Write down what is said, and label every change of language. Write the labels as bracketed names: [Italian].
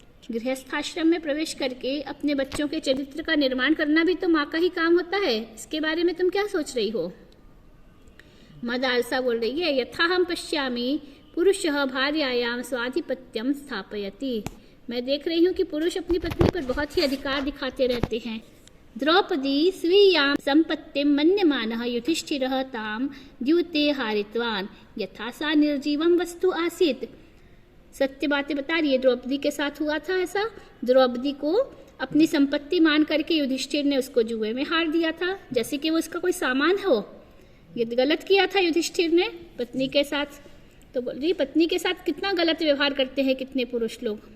[Hindi] गृहस्थाश्रम में प्रवेश करके अपने बच्चों के चरित्र का निर्माण करना भी तो माँ का ही काम होता है, इसके बारे में तुम क्या सोच रही हो? मदालसा बोल रही है, [Sanskrit] यथाहम पश्यामि पुरुषः भार्यायां स्वाधिपत्यम स्थापयति। [Hindi] मैं देख रही हूँ कि पुरुष अपनी पत्नी पर बहुत ही अधिकार दिखाते रहते हैं। [Sanskrit] द्रौपदी स्वीयां संपत्तिं मन्यमानः युधिष्ठिरः तां द्यूते हारितवान् यथा सा निर्जीवं वस्तु आसीत्। [Hindi] सत्य बातें बता रही है, द्रौपदी के साथ हुआ था ऐसा। द्रौपदी को अपनी संपत्ति मान करके युधिष्ठिर ने उसको जुए में हार दिया था, जैसे कि वो उसका कोई सामान हो। ये गलत किया था युधिष्ठिर ने पत्नी के साथ। तो बोल रही, पत्नी के साथ कितना गलत व्यवहार करते हैं कितने पुरुष लोग।